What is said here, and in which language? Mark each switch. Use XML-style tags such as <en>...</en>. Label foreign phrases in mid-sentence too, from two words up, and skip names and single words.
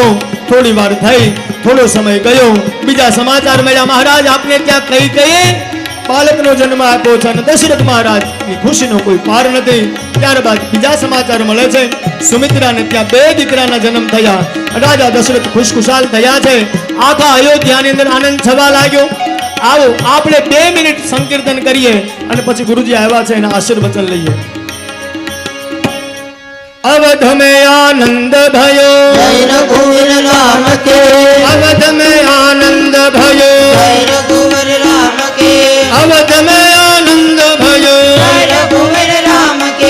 <gu>થોડી વાર થઈ, થોડો સમય ગયો, બીજા સમાચાર મળ્યા, મહારાજ આપને ત્યાં કઈ કઈ બાળકનો જન્મ આપ્યો છે અને દશરથ મહારાજની ખુશીનો કોઈ પાર નથી. ત્યારબાદ બીજા સમાચાર મળે છે, સુમિત્રાને ત્યાં 2 દીકરાના જન્મ થયા. રાજા દશરથ ખુશખુશાલ થયા છે. આખા અયોધ્યાની અંદર આનંદ છવા લાગ્યો. આવો આપણે 2 મિનિટ સંકીર્તન કરીએ અને પછી ગુરુજી આવ્યા છે એના આશીર્વચન લઈએ.</gu> <hi>अवध में आनंद भयो, जय रघुवीर राम के, अवध में आनंद भयो, जय रघुवीर राम के, अवध में आनंद भयो, जय रघुवीर राम के,</hi>